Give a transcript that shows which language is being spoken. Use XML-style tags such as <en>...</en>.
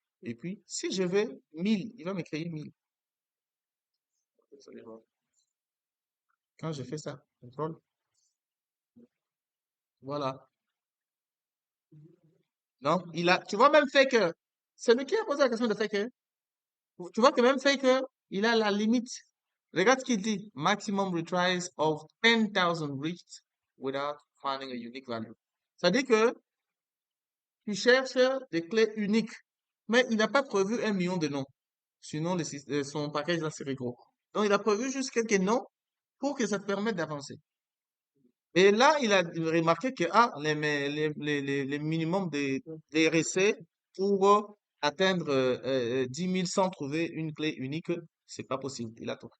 <fr>Et puis, si je veux 1000, il va me créer 1000. Vous allez voir. Quand je fais ça, contrôle, voilà. Donc, tu vois même Faker, c'est lui qui a posé la question de Faker. Tu vois que même Faker, il a la limite. Regarde ce qu'il dit.</fr> <en>Maximum retries of 10,000 reached without finding a unique value.</en> <fr>Ça dit que tu cherches des clés uniques, mais il n'a pas prévu 1 million de noms. Sinon, son package là serait gros. Donc, il a prévu juste quelques noms pour que ça te permette d'avancer. Et là, il a remarqué que les minimums des RC pour atteindre 10 000 sans trouver une clé unique, c'est pas possible. Il a tout.</fr>